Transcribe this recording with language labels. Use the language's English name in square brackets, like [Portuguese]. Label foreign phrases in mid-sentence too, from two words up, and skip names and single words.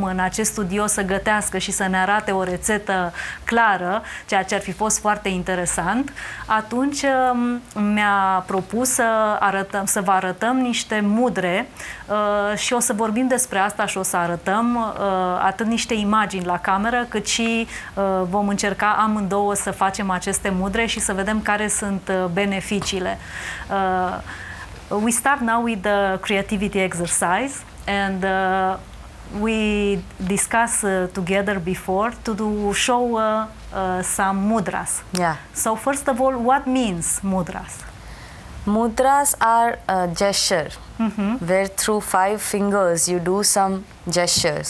[Romanian] în acest studio să gătească și să ne arate o rețetă clară, ceea ce ar fi fost foarte interesant, atunci mi-a propus să vă arătăm niște mudre și o să vorbim despre asta și o să arătăm atât niște imagini la cameră, cât și vom încerca amândouă să facem aceste mudre și să vedem care sunt beneficiile. [English] We start now with the creativity exercise, and we discussed together before to show some mudras. Yeah. So first of all, what means mudras? Mudras are a gesture where through 5 fingers you do some gestures.